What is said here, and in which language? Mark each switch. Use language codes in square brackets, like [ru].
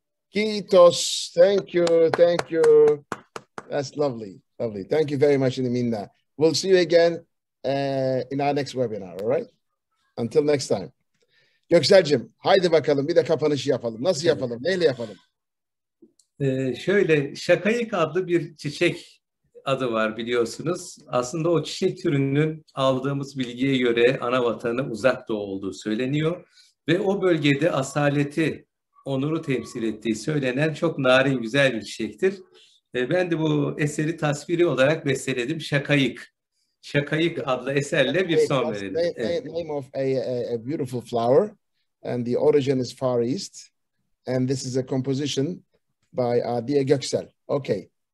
[fi] Kiitos. [en] Thank you. Thank you. That's lovely. Lovely. Thank you very much, Minna. We'll see you again in our next webinar. All right? Until next time. [tr] Göksel'cim, haydi bakalım bir de kapanışı yapalım. Nasıl yapalım? Neyle yapalım? Şöyle, şakayık adlı bir çiçek adı var biliyorsunuz. Aslında o çiçek türünün aldığımız bilgiye göre ana vatanı Uzak Doğu olduğu söyleniyor. Ve o bölgede asaleti, onuru temsil ettiği söylenen çok narin, güzel bir çiçektir. Ben de bu eseri tasviri olarak besteledim. Şakayık. Şakayık adlı eserle bir son verelim. Evet. [en] Name of a beautiful flower, and the origin is Far East, and this is a composition by dear Göksel. Okay.